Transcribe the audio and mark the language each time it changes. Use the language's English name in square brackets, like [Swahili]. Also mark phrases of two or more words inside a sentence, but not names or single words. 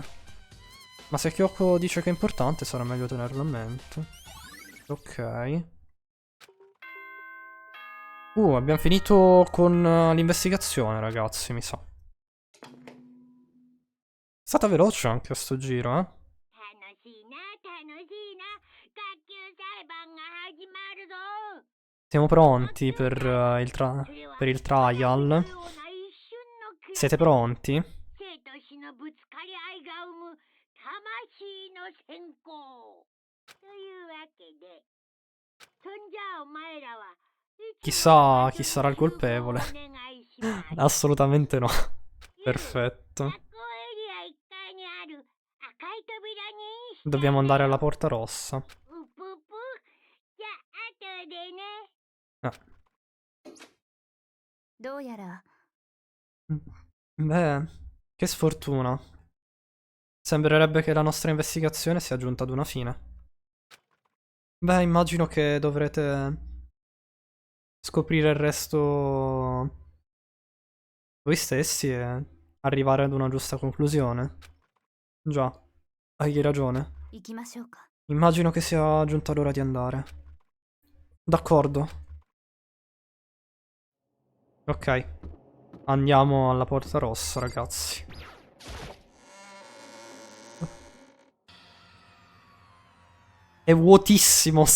[Italian] Ma se Kyoko dice che è importante sarà meglio tenerlo a mente. Ok. Abbiamo finito con l'investigazione, ragazzi, mi sa. È stata veloce anche a sto giro, eh? [Japanese] 楽しいな楽しいな学級裁判が始まるぞ [Italian] Siamo pronti per il trial. Siete pronti? [Japanese] 生と死のぶつかり合いが生む魂の先行というわけでそんじゃお前らは [Italian] Chissà chi sarà il colpevole. Assolutamente no. Perfetto. Dobbiamo andare alla porta rossa. Ah. [Japanese] どうやら [Italian] Beh, che sfortuna. Sembrerebbe che la nostra investigazione sia giunta ad una fine. Beh, immagino che dovrete scoprire il resto voi stessi e arrivare ad una giusta conclusione. Già, hai ragione. [Japanese] 行きましょうか [Italian] Immagino che sia giunta l'ora di andare. D'accordo. Ok. Andiamo alla porta rossa, ragazzi. È vuotissimo sto...